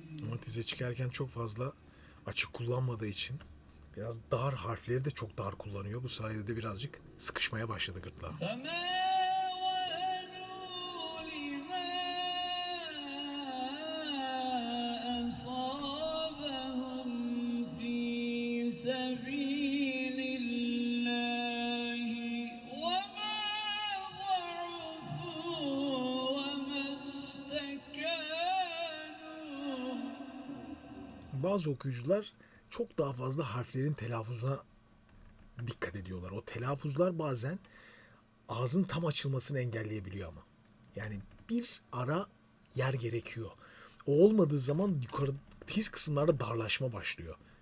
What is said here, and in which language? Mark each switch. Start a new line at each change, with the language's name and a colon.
Turkish: Ama dize çıkarken çok fazla açık kullanmadığı için biraz dar harfleri de çok dar kullanıyor. Bu sayede de birazcık sıkışmaya başladı gırtlağı.
Arabic: فما وهنوا لما أصابهم في سبيل الله وما ضعفوا وما استكانوا.
Turkish: Bazı okuyucular çok daha fazla harflerin telaffuzuna dikkat ediyorlar. O telaffuzlar bazen ağzın tam açılmasını engelleyebiliyor ama. Yani bir ara yer gerekiyor. O olmadığı zaman yukarı tiz kısımlarda darlaşma başlıyor.